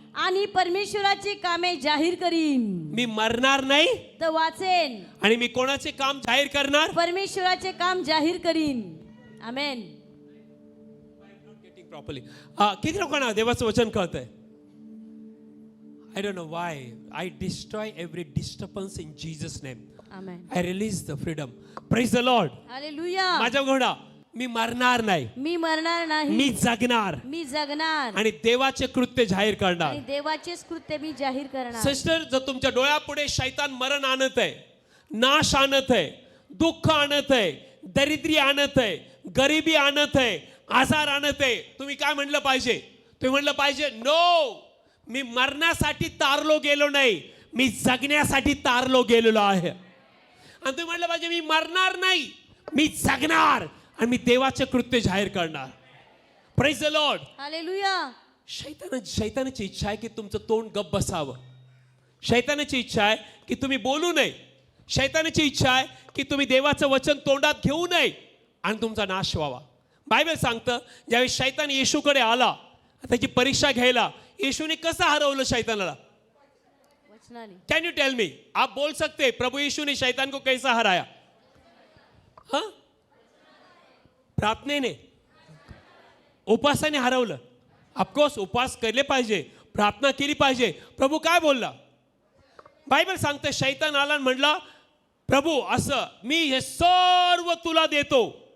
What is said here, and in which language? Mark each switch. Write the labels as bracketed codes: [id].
[mr] आणि परमेश्वराची कामे जाहीर करीन. मी मरणार नाही तर वाचेन, आणि मी कोणाचे काम जाहीर करणार? परमेश्वराचे काम जाहीर करीन. आमेन. [en] Properly. [mr] किती लोकांना देवाचं वचन कळतंय? [en] I don't know why. I destroy every disturbance in Jesus' name. [mr] Amen. [en] I release the freedom. Praise the Lord. [mr] Hallelujah. माझ्या घोडा, मी मरणार नाही, मी मरणार नाही, मी जगणार मी जगणार आणि देवाचे कृत्य जाहीर करणार. आणि देवाचेच कृत्य मी जाहीर करणार. सिस्टर, जर तुमच्या डोळ्यापुढे शैतान मरण आणत आहे, नाश आणत आहे, दुःख आणत आहे, दरिद्री आणत आहे, गरिबी आणत आहे, आजार आणत आहे, तुम्ही काय म्हणलं पाहिजे? तुम्ही म्हणलं पाहिजे नो, मी मरण्यासाठी तारलो गेलो नाही, मी जगण्यासाठी तारलो गेलेलो आहे. आणि तुम्ही म्हणलं पाहिजे मी मरणार नाही, मी जगणार आणि मी देवाचे कृत्य जाहीर करणार. [en] Praise the Lord. [mr] हालेलुया. शैतानाची इच्छा आहे की तुमचं तोंड गप्प बसावं. शैतानाची इच्छा आहे की तुम्ही बोलू नये. शैतानाची इच्छा आहे की तुम्ही देवाचं वचन तोंडात घेऊ नये आणि तुमचा नाश व्हावा. बायबल सांगतं ज्यावेळी शैतान येशूकडे आला त्याची परीक्षा घ्यायला, येशूने कसं हरवलं शैतानाला? वचनाने. [en] Can you tell me? [hi] आप बोल सकते प्रभु यीशु ने शैतान को कैसा हराया? हाँ, [mr] प्रार्थनेने, उपासाने हरवलं. ऑफकोर्स उपवास केले पाहिजे, प्रार्थना केली पाहिजे. प्रभू काय बोलला? बायबल सांगते शैतान आला आणि म्हणला प्रभू असं मी हे सर्व तुला देतो.